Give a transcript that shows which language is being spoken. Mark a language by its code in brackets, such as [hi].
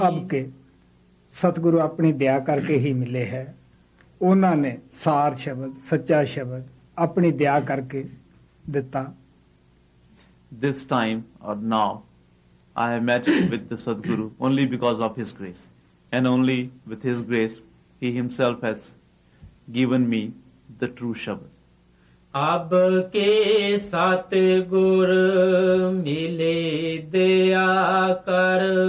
[hi] अब के सतगुरु अपनी दया करके ही मिले है। उन्होंने सार शब्द, सच्चा शब्द अपनी दया करके [pa] ਦਿੱਤਾ। [en] This time or now, I have met with the Sadguru only because of his grace. And only with his grace, he himself has given me the true Shabad. [pa] ਅਬ ਕੇ ਸਤਿਗੁਰ ਮਿਲੇ ਦਿਆ ਕਰ